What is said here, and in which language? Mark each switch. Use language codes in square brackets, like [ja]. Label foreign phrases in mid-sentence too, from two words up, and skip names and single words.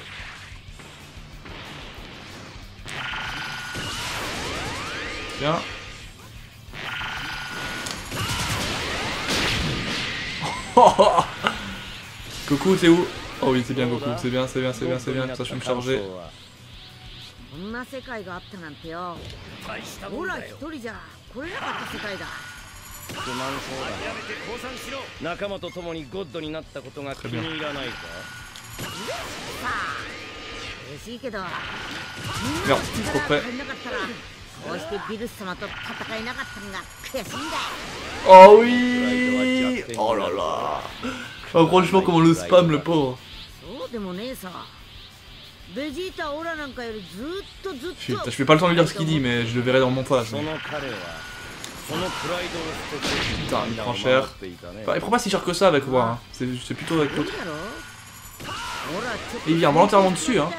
[fr] Tiens. Goku, t'es où? Oh oui, c'est bien Goku, c'est bien, ça je vais me charger. [ja] こんな世界があったなんてよ。ほら一人じゃ来れなかった世界だ。不満そうだ。諦めて降参しろ。仲間と共にゴッドになったことが気に入らないか。嬉しいけど。 [fr] Non, trop près. [ja] こうしてビルス様と戦えなかったのが悔しいんだ。 [fr] Oh oui. Oh là là. Oh, franchement, comment le spam le pauvre. [ja] そうでもねえさ。 [fr] Putain, je fais pas le temps de lire ce qu'il dit, mais je le verrai dans mon montage. Putain, il prend cher. Enfin, il prend pas si cher que ça avec moi, hein. C'est plutôt avec l'autre. Et il vient volontairement dessus, hein.